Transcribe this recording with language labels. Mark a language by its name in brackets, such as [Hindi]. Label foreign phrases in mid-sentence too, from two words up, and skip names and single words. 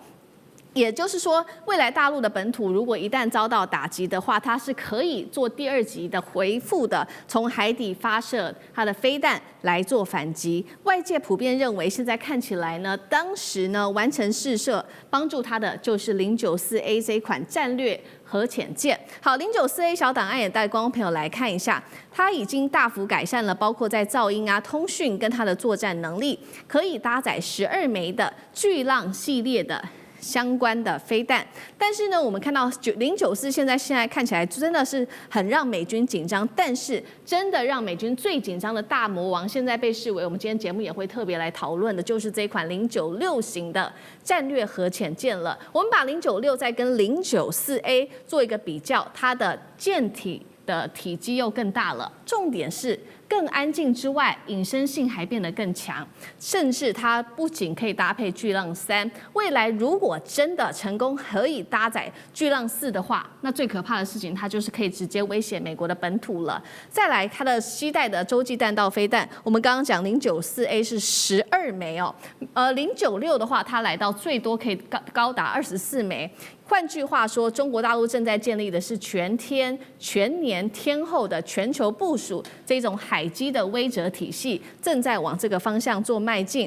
[Chinese] 也就是說，未來大陸的本土如果一旦遭到打擊的話，它是可以做第2級的回復的，從海底發射它的飛彈來做反擊。外界普遍認為，現在看起來呢，當時呢完成試射，幫助它的就是094A 這一款戰略核潛艦。好 ，094A 小檔案也帶觀眾朋友來看一下，它已經大幅改善了，包括在噪音啊、通訊跟它的作戰能力，可以搭載12枚的巨浪系列的相關的飛彈。但是呢，我們看到094現在看起來真的是很讓美軍緊張，但是真的讓美軍最緊張的大魔王，現在被視為我们今天節目也會特別來討論的，就是這款096型的戰略核潛艦了。我們把096再跟094A 做一個比較，它的艦體的體積又更大了，重點是更安靜之外，隱身性還變得更強，甚至它不僅可以搭配巨浪3，未來如果真的成功可以搭載巨浪4的話，那最可怕的事情，它就是可以直接威脅美國的本土了。再來，它的攜帶的洲際彈道飛彈，我們剛剛講094A 是12枚哦，096的話，它來到最多可以高達24枚。換句話說，中國大陸正在建立的是全年天候的全球部署，這種海基的威懾體系正在往這個方向做邁進。